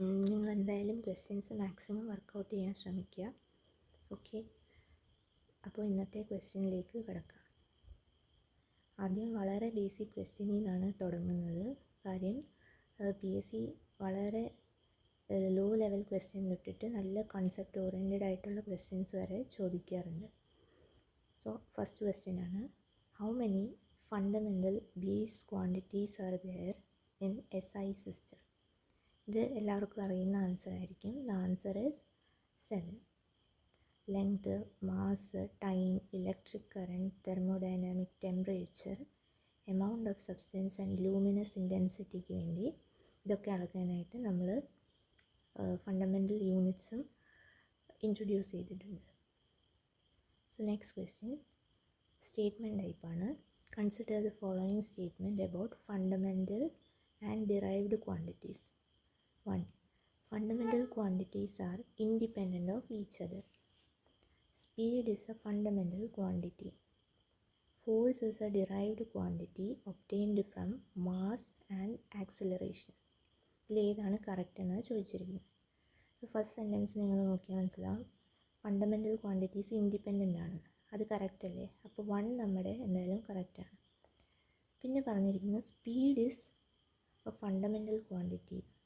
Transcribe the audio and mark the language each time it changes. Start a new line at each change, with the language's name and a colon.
Malayalam: നിങ്ങൾ എന്തായാലും questions maximum workout ചെയ്യാൻ ശ്രമിക്കുക. ഓക്കെ, അപ്പോൾ ഇന്നത്തെ ക്വസ്റ്റ്യനിലേക്ക് കിടക്കാം. ആദ്യം വളരെ ബേസിക് ക്വസ്റ്റ്യനിൽ നിന്നാണ് തുടങ്ങുന്നത്. കാര്യം PSC വളരെ ലോ ലെവൽ ക്വസ്റ്റ്യൻ തൊട്ടിട്ട് നല്ല കൺസെപ്റ്റ് ഓറിയൻറ്റഡ് ആയിട്ടുള്ള ക്വസ്റ്റ്യൻസ് വരെ ചോദിക്കാറുണ്ട്. സോ ഫസ്റ്റ് ക്വസ്റ്റ്യൻ ആണ്,
English: how many fundamental base quantities are there in SI system? ഇത് എല്ലാവർക്കും അറിയുന്ന answer ആയിരിക്കും. The answer is 7. Length, mass, time, electric current, thermodynamic temperature, amount of substance and luminous intensityക്ക്
Malayalam: വേണ്ടി ഇതൊക്കെ അളക്കാനായിട്ട് നമ്മൾ ഫണ്ടമെൻ്റൽ യൂണിറ്റ്സും ഇൻട്രൊഡ്യൂസ് ചെയ്തിട്ടുണ്ട്.
English: So next question statement ടൈപ്പാണ്. Consider the following statement about fundamental and derived quantities. 1. Fundamental quantities are independent of each other. Speed is a fundamental quantity. Force is a derived quantity obtained from mass and acceleration.
Malayalam: ഇതിലേതാണ് correct എന്നാണ് ചോദിച്ചിരിക്കുന്നത്. First sentence നിങ്ങൾ നോക്കിയാൽ മനസ്സിലാവും. Fundamental quantities independent ആണ്. അത് correct അല്ലേ? അപ്പോൾ 1 നമ്മുടെ എന്തായാലും കറക്റ്റാണ്. പിന്നെ പറഞ്ഞിരിക്കുന്നത്
English: Speed is a fundamental quantity.